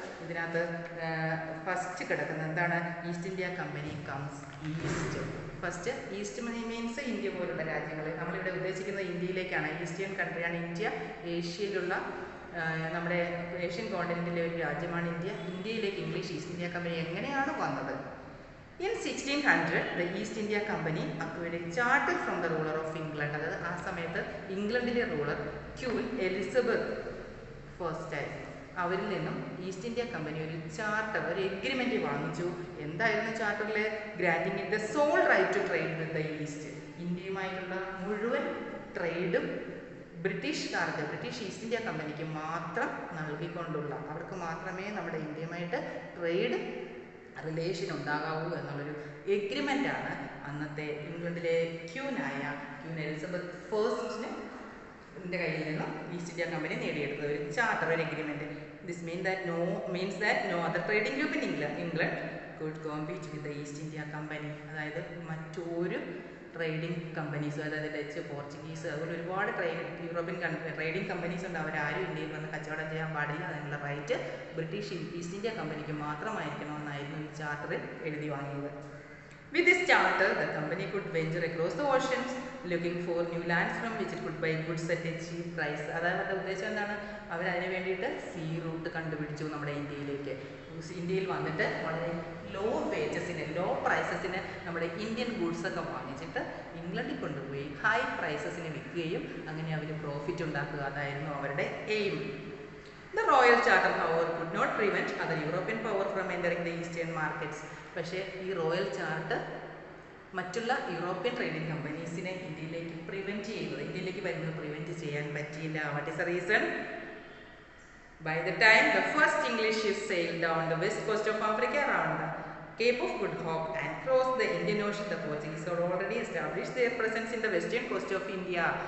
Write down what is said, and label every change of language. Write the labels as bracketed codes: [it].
[ml] ഇതിനകത്ത് ഫസ്റ്റ് കിടക്കുന്നത് എന്താണ്? [en] East India Company comes east. [ml] First east means India പോലുള്ള രാജ്യങ്ങൾ. നമ്മളിവിടെ ഉദ്ദേശിക്കുന്നത് ഇന്ത്യയിലേക്കാണ്. Eastern കൺട്രിയാണ് India. ഏഷ്യയിലുള്ള നമ്മുടെ ഏഷ്യൻ കോണ്ടിനെൻറ്റിലെ ഒരു രാജ്യമാണ് ഇന്ത്യ. ഇന്ത്യയിലേക്ക് ഇംഗ്ലീഷ് ഈസ്റ്റ് ഇന്ത്യ കമ്പനി എങ്ങനെയാണ് വന്നത്? [en] In 1600, the East India Company acquired a charter from the ruler of England. [ml] അതായത് ആ സമയത്ത് ഇംഗ്ലണ്ടിലെ റൂളർ ക്യൂൻ എലിസബത്ത് ഫസ്റ്റ് ആയിരുന്നു. അവരിൽ നിന്നും ഈസ്റ്റ് ഇന്ത്യ കമ്പനി ഒരു ചാർട്ടർ, ഒരു എഗ്രിമെൻ്റ് വാങ്ങിച്ചു. എന്തായിരുന്നു ചാർട്ടറിൽ? [en] Granting the sole right to trade with the East. [ml] ഇന്ത്യയുമായിട്ടുള്ള മുഴുവൻ ട്രേഡും ബ്രിട്ടീഷ് ഈസ്റ്റ് ഇന്ത്യ കമ്പനിക്ക് മാത്രം നൽകിക്കൊണ്ടുള്ള, അവർക്ക് മാത്രമേ നമ്മുടെ ഇന്ത്യയുമായിട്ട് ട്രേഡ് റിലേഷൻ ഉണ്ടാകാവൂ എന്നുള്ളൊരു എഗ്രിമെൻ്റാണ് അന്നത്തെ ഇംഗ്ലണ്ടിലെ ക്യൂൻ എലിസബത്ത് ഫസ്റ്റിൻ്റെ കയ്യിൽ നിന്നും ഈസ്റ്റ് ഇന്ത്യ കമ്പനി നേടിയെടുത്തത്. ഒരു ചാർട്ടർ, ഒരു agreement. [en] This means that no other trading group in England could compete with the East India Company. [ml] അതായത് മറ്റൊരു ട്രേഡിംഗ് കമ്പനീസ്, അതായത് ഡച്ച്, പോർച്ചുഗീസ്, അതുപോലെ ഒരുപാട് യൂറോപ്യൻ ട്രേഡിംഗ് കമ്പനീസ് ഉണ്ട്. അവരാരും ഇന്ത്യയിൽ വന്ന് കച്ചവടം ചെയ്യാൻ പാടില്ല. അതിനുള്ള റൈറ്റ് ബ്രിട്ടീഷ് ഈസ്റ്റ് ഇന്ത്യ കമ്പനിക്ക് മാത്രമായിരിക്കണമെന്നായിരുന്നു ഈ ചാർട്ടറിൽ എഴുതി വാങ്ങിയത്. [en] With this charter, the company could venture across the oceans looking for new lands from which it could buy goods at a cheap price. [ml] അതായത് ഉദ്ദേശം എന്താണ്? അവരതിന് വേണ്ടിയിട്ട് സീ റൂട്ട് കണ്ടുപിടിച്ചു നമ്മുടെ ഇന്ത്യയിലേക്ക്. ഇന്ത്യയിൽ വന്നിട്ട് വളരെ ലോ വേജസിന്, ലോ പ്രൈസസിന് നമ്മുടെ ഇന്ത്യൻ ഗുഡ്സ് ഒക്കെ വാങ്ങിച്ചിട്ട് ഇംഗ്ലണ്ടിൽ കൊണ്ടുപോയി ഹൈ പ്രൈസസിന് വിൽക്കുകയും അങ്ങനെ അവർ പ്രോഫിറ്റ് ഉണ്ടാക്കുക. അതായിരുന്നു അവരുടെ aim. [en] The Royal Charter, however, could not prevent other European power from entering the eastern markets. [ml] പക്ഷേ ഈ റോയൽ ചാർട്ട് മറ്റുള്ള യൂറോപ്യൻ ട്രേഡിംഗ് കമ്പനീസിനെ ഇന്ത്യയിലേക്ക് വരുന്നത് പ്രിവെൻറ്റ് ചെയ്യാൻ പറ്റിയില്ല. [en] What is the reason? By the time the first English ships sailed down the west coast of Africa around the Cape of Good Hope and crossed the Indian Ocean, the Portuguese had already established their presence in the western coast of India.